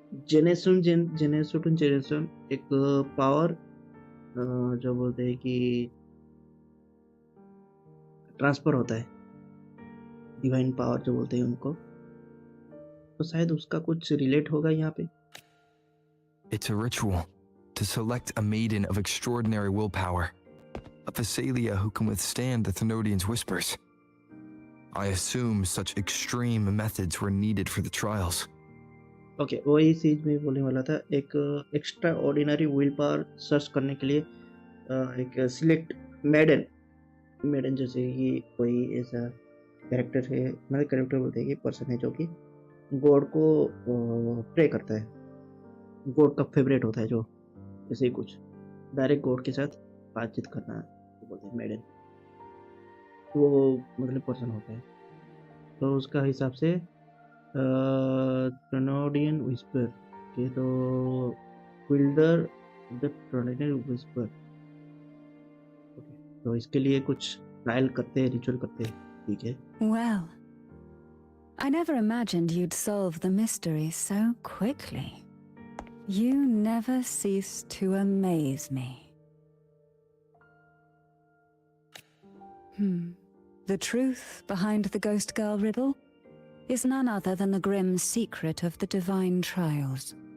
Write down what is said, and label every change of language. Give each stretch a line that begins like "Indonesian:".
English: generation to generation
Hindi: एक power जो बोलते हैं कि ट्रांसफर होता है, डिवाइन पावर जो बोलते हैं उनको. तो शायद उसका कुछ रिलेट होगा यहाँ पे.
English: It's a ritual to select a maiden of extraordinary willpower, a Phasalia who can withstand the Thenodian's whispers. I assume such extreme methods were needed for the trials.
Hindi: Okay, वही चीज मैं बोलने वाला था. एक
English: extraordinary will power
Hindi: search करने के लिए एक सिलेक्ट मेडन जैसे कि कोई ऐसा कैरेक्टर है, मतलब कैरेक्टर बोलते हैं कि पर्सन है जो कि गॉड को प्रे करता है, गॉड का फेवरेट होता है, जो ऐसे ही कुछ डायरेक्ट गॉड के साथ बातचीत करना बोलते हैं मेडन. वो मतलब पर्सन होता है. तो उसका हिसाब से ट्रोनोडियन विस्पर के तो बिल्डर द ट्रोनोडियन विस्पर तो इसके लिए कुछ ट्रायल करते हैं रिचुअल करते हैं ठीक है
English: Well, I never imagined you'd solve the mystery so quickly. You never cease to amaze me. The truth behind the Ghost Girl riddle is none other than the grim secret of the divine trials.